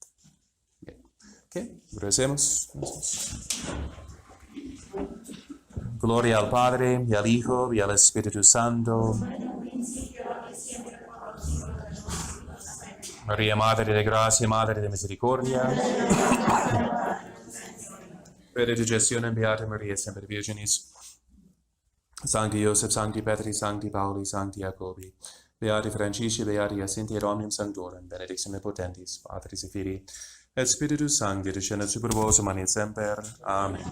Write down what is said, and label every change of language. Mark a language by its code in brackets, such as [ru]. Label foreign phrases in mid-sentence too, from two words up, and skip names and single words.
[es] Ok, recemos. Gloria al Padre, y al Hijo, y al Espíritu Santo. María, Madre de Gracia, Madre de Misericordia. [la] Benedictionem Beata Maria, semper Virginis. Sancti Joseph, Sancti Petri, Sancti Pauli, Sancti Jacobi. Beati Francisci, Beati Jacinti et omnium sanctorum, benedictio potentis, Patris et Filii, et Spiritus Sancti, descendat super vos, et semper.